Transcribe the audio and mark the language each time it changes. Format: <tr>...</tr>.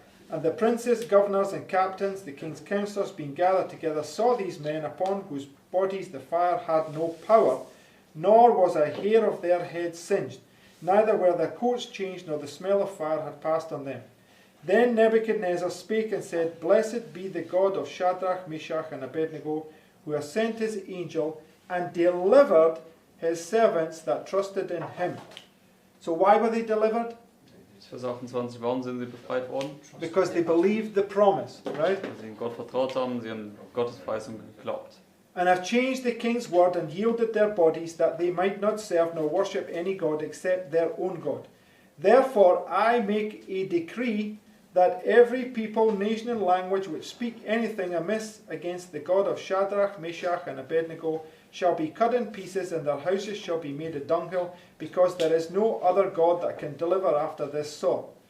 <en>And the princes, governors, and captains, the king's councillors, being gathered together, saw these men upon whose bodies the fire had no power, nor was a hair of their heads singed, neither were their coats changed, nor the smell of fire had passed on them. Then Nebuchadnezzar spake and said, Blessed be the God of Shadrach, Meshach, and Abednego, who has sent his angel and delivered his servants that trusted in him. So why were they delivered?</en> <de>Vers 28, warum sind sie befreit worden?</de> <en>Because they believed the promise, right?</en> <de>Weil sie in Gott vertraut haben, sie haben Gottes Verheißung geglaubt.</de> <en>And have changed the king's word and yielded their bodies that they might not serve nor worship any god except their own God. Therefore I make a decree that every people, nation, and language which speak anything amiss against the God of Shadrach, Meshach, and Abednego shall be cut in pieces, and their houses shall be made a dunghill, because there is no other God that can deliver after this sort.</en>